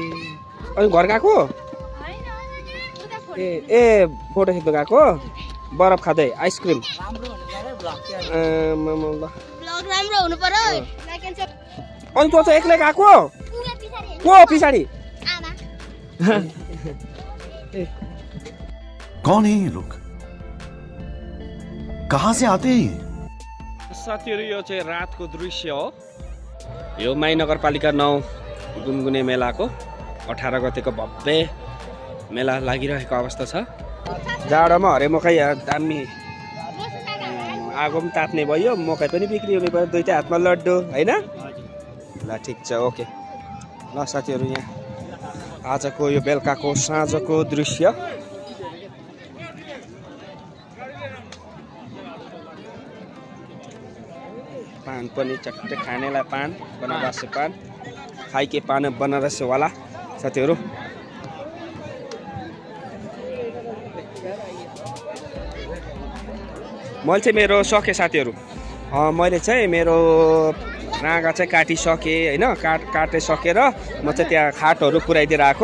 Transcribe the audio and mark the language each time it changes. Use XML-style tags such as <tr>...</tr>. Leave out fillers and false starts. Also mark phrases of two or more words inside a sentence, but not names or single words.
<ne>अनि घर गएको ए फोटो खिच्नु गएको बरफ खाँदै आइसक्रिम। अनि तँ चाहिँ एक्लै गएको को पछाडि?</ne> <hi>कौन है ये लोग, कहाँ से आते हैं?</hi> <ne>साथीहरू यो चाहिँ रातको दृश्य हो। यो माई नगरपालिका 9 गुनगुने मेलाको 18 गतेको भव्य मेला लागिरहेको अवस्था छ। जाडोमा हरे मकै दामी आगो पनि तात्ने भयो, मकै पनि बिक्री हुने भयो। दुईटै हातमा लड्डु होइन। ल ठिक छ ओके। ल साथीहरू यहाँ आजको यो बेलुकाको साँझको दृश्य। पान पनि चट्टै खानेलाई पान बनारसी पान</ne> <hi>खाइके पान बनारसी वाला</hi> <ne>साथीहरू। मैले चाहिँ मेरो सकेँ साथीहरू। मैले चाहिँ मेरो राँगा चाहिँ काटिसकेँ होइन। काटिसकेर म चाहिँ त्यहाँ खाटहरू पुऱ्याइदिएर आएको।</ne>